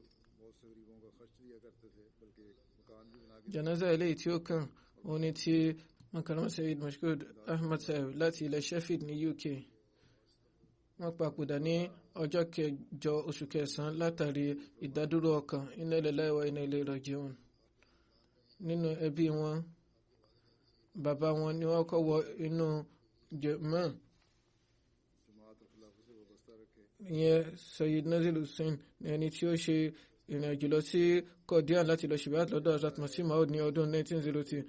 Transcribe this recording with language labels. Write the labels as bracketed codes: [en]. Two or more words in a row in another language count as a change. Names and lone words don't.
[yo] Janaza eléyìí tí ó kàn òun ni ti Mukarram Sayyid Mashkud Ahmad Sahib láti ilẹ̀ Sheffield ní UK. Wọ́n papòdà ní ọjọ́ 8 oṣù kẹsàn-án látàrí ìdádúró ọkàn. [ar] إنا لله وإنا إليه راجعون. [yo] Nínú ẹbí wọn, bàbá wọn ni wọ́n kọ́ wọ inú jàmáà. Ìyẹn Sayyid Nazil Hussain ní ẹni tí ó ṣe ìrìn àjò lọ sí Qadian láti lọ ṣìbáàt lọ́dọ̀ Hazrat Masih Maud ní ọdún 1902.